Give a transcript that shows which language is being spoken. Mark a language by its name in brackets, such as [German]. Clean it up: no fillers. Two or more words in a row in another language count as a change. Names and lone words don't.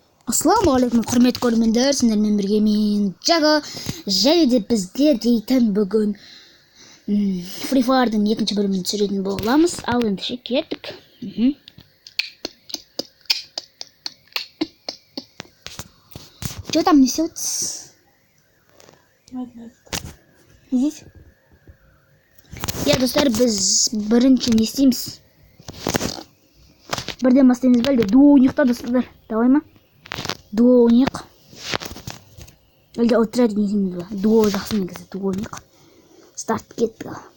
[Kazakh] Ассалаумағалейкум, құрметті көрермендер, сіздермен бірге мен Джаго, және де біздер дейтін бүгін Free Fire'дың екінші бөлімін түсіретін боламыз. Ал ендеше кеттік. [Russian] Что там несется? Здесь? [Kazakh] Достар, біз бірінші не істейміз? Бірден бастаймыз ба, әлде дуо ойнайық та, достар. Давай ма? Дуо ойнайық. Әлде отряд дейміз ба? Дуо жақсы негізі, дуо ойнайық. Старт кеттік.